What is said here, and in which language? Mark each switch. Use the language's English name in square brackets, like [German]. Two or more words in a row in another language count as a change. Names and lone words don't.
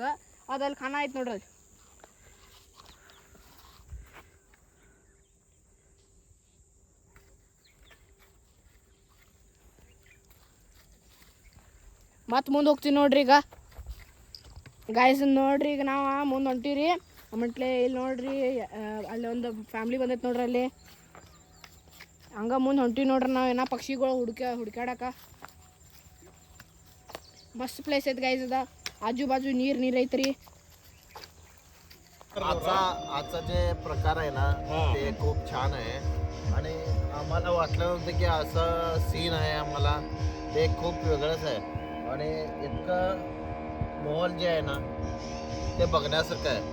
[Kannada] ಅದಲ್ಲಿ ಕಾಣ ಐತಿ ನೋಡ್ರಿ. ಮತ್ತೆ ಮುಂದೆ ಹೋಗ್ತೀವಿ ನೋಡ್ರಿ. ಈಗ ಗಾಯ್ಸ್ ನೋಡ್ರಿ, ಈಗ ನಾವು ಮುಂದೆ ಹೊಂಟೀವಿ ರೀ. ಆಮೇಲೆ ಇಲ್ಲಿ ನೋಡ್ರಿ ಅಲ್ಲಿ ಒಂದು ಫ್ಯಾಮ್ಲಿ ಬಂದೈತೆ ನೋಡ್ರಿ. ಅಲ್ಲಿ ಹಂಗೆ ಮುಂದೆ ಹೊಂಟೀವಿ ನೋಡ್ರಿ ನಾವು ಏನೋ ಪಕ್ಷಿಗಳು ಹುಡ್ಕ್ಯಾಡಕ. [Marathi] मस्त प्लेस आहेत गाईज. आता आजूबाजू नीर ऐतरी. आजचा जे प्रकार आहे ना ते खूप छान आहे आणि आम्हाला वाटलं नव्हतं की असं सीन आहे. आम्हाला ते खूप वेगळंच आहे आणि इतकं माहोल जे आहे ना ते बघण्यासारखं आहे.